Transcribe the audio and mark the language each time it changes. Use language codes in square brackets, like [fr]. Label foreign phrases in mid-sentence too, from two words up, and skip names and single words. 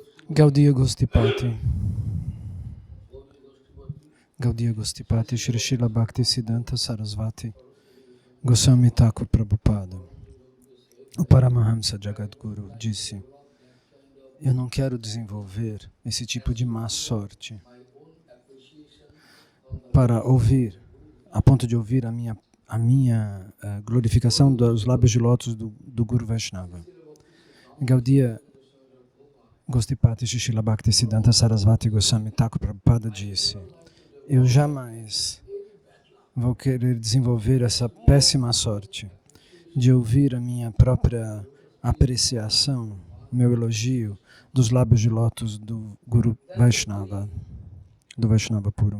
[pt] Gaudiya Gostipati. Gaudiya Gostipati, Shri Srila Bhaktisiddhanta Sarasvati Goswami Thakur Prabhupada. O Paramahamsa Jagadguru disse: eu não quero desenvolver esse tipo de má sorte para ouvir, a ponto de ouvir a minha glorificação dos lábios de lótus do Guru Vaishnava. Gaudiya Gostipati Srila Bhaktisiddhanta Sarasvati Goswami Thakur Prabhupada disse: eu jamais vou querer desenvolver essa péssima sorte de ouvir a minha própria apreciação, meu elogio dos lábios de lótus do Guru Vaishnava, do Vaishnava puro.